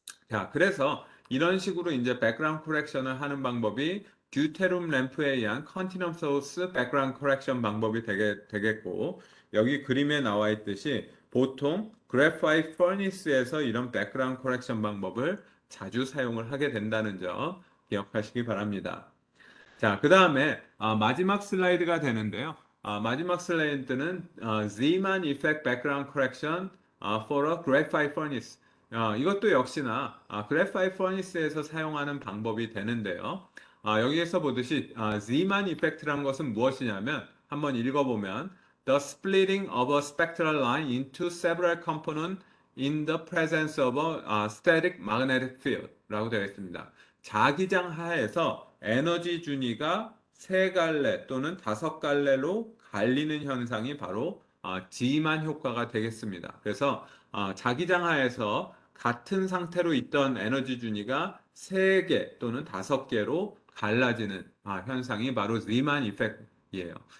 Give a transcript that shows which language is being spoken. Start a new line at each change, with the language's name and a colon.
Korean: 자, 그래서 이런 식으로 이제 백그라운드 코렉션을 하는 방법이 듀테룸 램프에 의한 컨티넘 소스 백그라운드 코렉션 방법이 되겠고, 여기 그림에 나와 있듯이 보통 그래파이트 퍼니스에서 이런 백그라운드 코렉션 방법을 자주 사용을 하게 된다는 점 기억하시기 바랍니다. 자, 그 다음에 마지막 슬라이드가 되는데요. 마지막 슬라이드는
English: Zeeman Effect Background Correction for a Graphite Furnace.
Korean: 이것도 역시나 Graphite Furnace에서 사용하는 방법이 되는데요. 여기에서 보듯이 Zeeman Effect라는 것은 무엇이냐면 한번 읽어보면
English: The splitting of a spectral line into several components in the presence of a static magnetic field
Korean: 라고 되어 있습니다. 자기장 하에서 에너지 준위가 세 갈래 또는 다섯 갈래로 갈리는 현상이 바로 지만 효과가 되겠습니다. 그래서 자기장 하에서 같은 상태로 있던 에너지 준위가 세 개 또는 다섯 개로 갈라지는 현상이 바로 리만 이펙트예요.